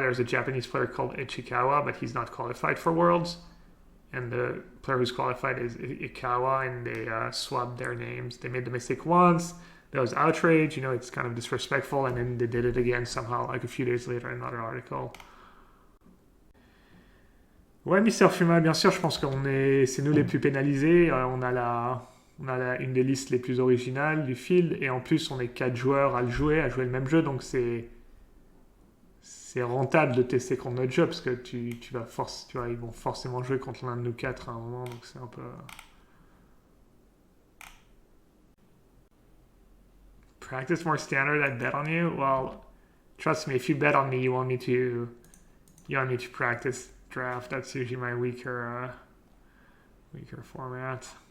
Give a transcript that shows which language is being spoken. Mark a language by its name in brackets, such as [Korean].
[English] There's a Japanese player called Ichikawa, but he's not qualified for Worlds. And the player who's qualified is Ikawa, and they swapped their names. They made the mistake once. There was outrage. You know, it's kind of disrespectful. And then they did it again somehow, like a few days later in another article. [French] Ouais, Mister Fuma, bien sûr, je pense c'est nous les plus pénalisés. On a une des listes les plus originales du field, et en plus, on est 4 joueurs à jouer le même jeu, donc c'est rentable de tester contre notre jeu, parce que tu vois, ils vont forcément jouer contre l'un de nous 4 à un moment, donc c'est un peu... [English] Practice more standard, I bet on you? Well, trust me, if you bet on me, you want me to practice draft. That's usually my weaker format.